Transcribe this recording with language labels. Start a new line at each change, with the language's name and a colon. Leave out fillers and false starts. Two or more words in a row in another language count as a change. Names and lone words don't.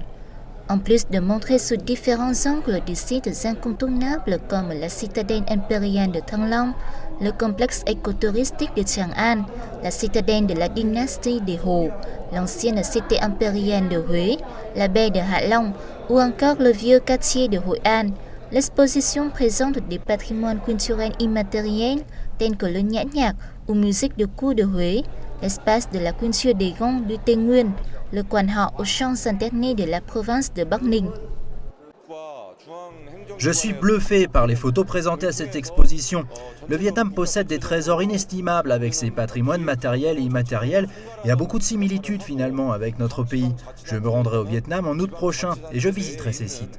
French: En plus de montrer sous différents angles des sites incontournables comme la citadelle impériale de Thăng Long, le complexe écotouristique de Chang'an, la citadelle de la dynastie des Hồ, l'ancienne cité impériale de Huế, la baie de Hạ Long ou encore le vieux quartier de Hội An, l'exposition présente des patrimoines culturels immatériels tels que le nhã nhạc ou musique de cou de Huế, l'espace de la culture des Gons du Tây Nguyên, le quan họ aux champs internés de la province de Bắc Ninh. Je suis bluffé par les photos présentées à cette exposition. Le Vietnam possède des trésors inestimables avec ses patrimoines matériels et immatériels et a beaucoup de similitudes finalement avec notre pays. Je me rendrai au Vietnam en août prochain et je visiterai ces sites.